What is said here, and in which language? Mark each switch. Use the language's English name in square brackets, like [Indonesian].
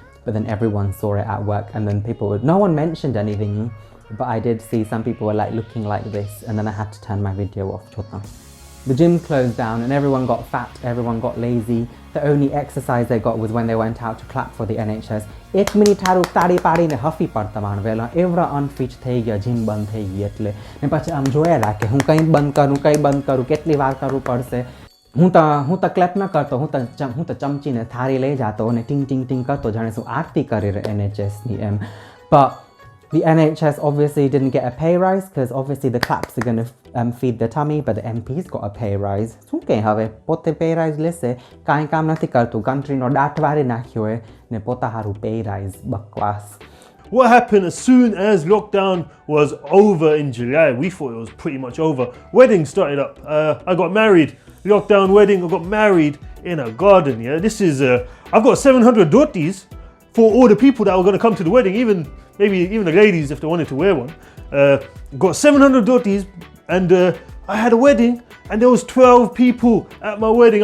[English] But then everyone saw it at work, and then no one mentioned anything, but I did see some people were like looking like this, and then I had to turn my video off. The gym closed down and everyone got fat, everyone got lazy. The only exercise they got was when they went out to clap for the NHS. 1 minute [Gujarati] હારું તાળી પાડીને હફી પડતા માણવેલા એવડા unfit થઈ ગયા, gym બંધ થઈ ગઈ એટલે ને પછી આમ જોયા રાખે હું કઈ બંધ કરું કેટલી વાર કરવું પડશે. હું તો ક્લેપ ન કરતો, હું તો ચમચીને થારી લઈ જાતો અને ટીંગ ટીંગ ટીંગ કરતો જાણે શું આરતી કરી NHS ની એમ. [English] But the NHS obviously didn't get a pay rise because obviously the claps are going to feed the tummy, but the MPs got a pay rise. [Gujarati] શું કે હવે પોતે pay rise લેશે, કાંઈ કામ નથી કરતું, countryનો દાટ વારી નાખ્યો હોય ને પોતા હારું pay rise, બકવાસ. [English] What happened as soon as lockdown was over in July? We thought it was pretty much over. Wedding started up. I got married. Lockdown wedding. I got married in a garden. Yeah, this is. I've got 700 dhotis for all the people that were going to come to the wedding. Even the ladies if they wanted to wear one. Got 700 dhotis, and I had a wedding, and there was 12 people at my wedding.